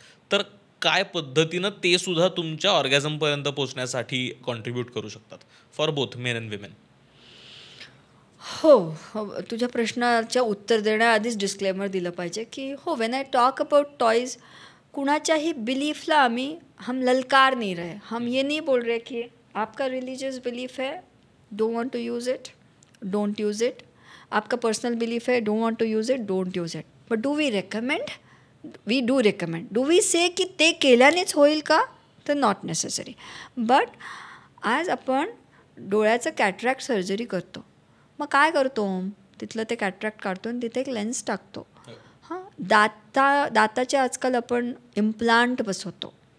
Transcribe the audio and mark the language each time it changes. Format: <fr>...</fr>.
<mr>तर काय पद्धतीनं ते सुद्धा तुमच्या ऑर्गॅझमपर्यंत पोहोचण्यासाठी कॉन्ट्रीब्यूट करू शकतात</mr> <en>For both men and women.</en> <mr>हो, तुझ्या प्रश्नाच्या उत्तर देण्याआधीच डिस्क्लेमर दिलं पाहिजे की हो,</mr> <en>when I talk about toys,</en> <mr>कुणाच्याही बिलीफला</mr> <hi>हम ललकार नहीं रहे. हम ये नहीं बोल रहे कि आपका रिलीजियस बिलीफ है,</hi> <en>Don't want to use it, don't use it.</en> <hi>आपका पर्सनल बिलीफ है,</hi> <en>Don't want to use it, don't use it. But do we recommend? We do recommend. Do we say</en> <mr>की ते केल्यानेच होईल का? तर</mr> <en>Not necessary.</en> <mr>बट आज आपण डोळ्याचं कॅटरॅक्ट सर्जरी करतो, मग काय करतो, तिथलं ते कॅटरॅक्ट काढतो आणि तिथे एक लेन्स टाकतो. हां, दाताचे आजकाल आपण इम्प्लांट बसवतो.</mr>